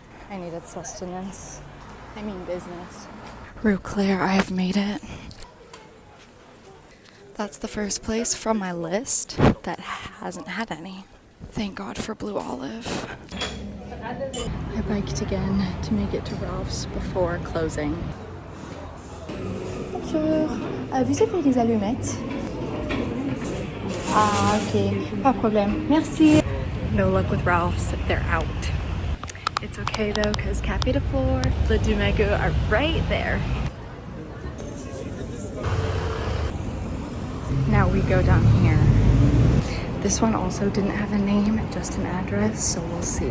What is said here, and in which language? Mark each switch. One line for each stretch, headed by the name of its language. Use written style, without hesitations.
English: I needed sustenance. I mean business. Rue Claire, I have made it. That's the first place from my list that hasn't had any. Thank God for Blue Olive. I biked again to make it to Ralph's before closing.
French: Bonjour, vous avez des allumettes? Ah, ok, pas de problème. Merci.
English: No luck with Ralph's, they're out. It's okay though, because Café de Flore, the Dumegu are right there. Now we go down here. This one also didn't have a name, just an address, so we'll see.